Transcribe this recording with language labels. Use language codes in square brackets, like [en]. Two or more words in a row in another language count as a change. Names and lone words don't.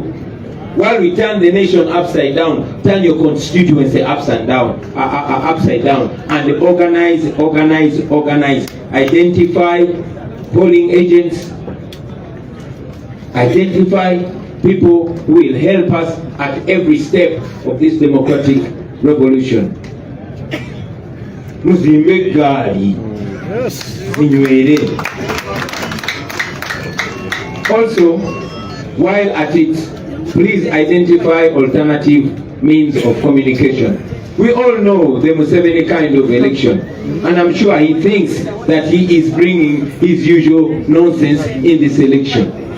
[en] While we turn the nation upside down, turn your constituency upside down, and organize. Identify polling agents, identify people who will help us at every step of this democratic revolution. [lg] Muzimbe gari, inywere. [en] Also, while at it, please identify alternative means of communication. We all know the Museveni kind of election, and I'm sure he thinks that he is bringing his usual nonsense in this election.